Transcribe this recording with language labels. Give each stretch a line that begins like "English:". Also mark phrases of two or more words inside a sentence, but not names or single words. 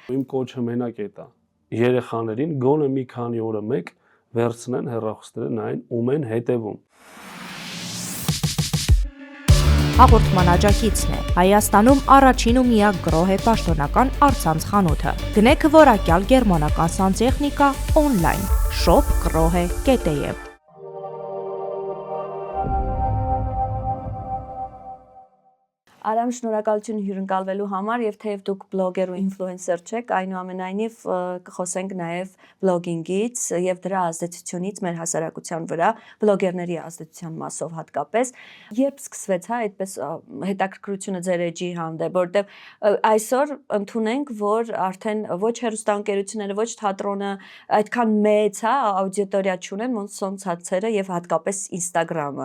Armenian: Իմ կոչը մենակ է դա։ Երեխաներին գոնե մի քանի օրը մեկ վերցնեն հեռախոսները նայեն ում են հետևում։ Հաղորդման աջակիցն է Հայաստանում առաջին ու միակ գրոհե պաշտոնական առցանց խանութը։ Գնեք որակյալ գերմանական սանտեխնիկա օնլայն shop.grohe.am Արամ, շնորհակալություն հյուրընկալվելու համար, եւ թեև դուք բլոգեր ու ինֆլուենսեր չեք, այնուամենայնիվ կխոսենք նաեւ բլոգինգից եւ դրա ազդեցությունից մեր հասարակության վրա, բլոգերների ազդեցության մասով հատկապես։ Երբ սկսվեց, այդպես հետաքրքրությունը ձեր էջի հանդեպ, որտեղ այսօր ընդունենք, որ արդեն ոչ հեռուստաընկերությունները, ոչ թատրոնը այդքան մեծ, աուդիոտորիա չունեն, ոնց սոցցանցերը եւ հատկապես Instagram-ը։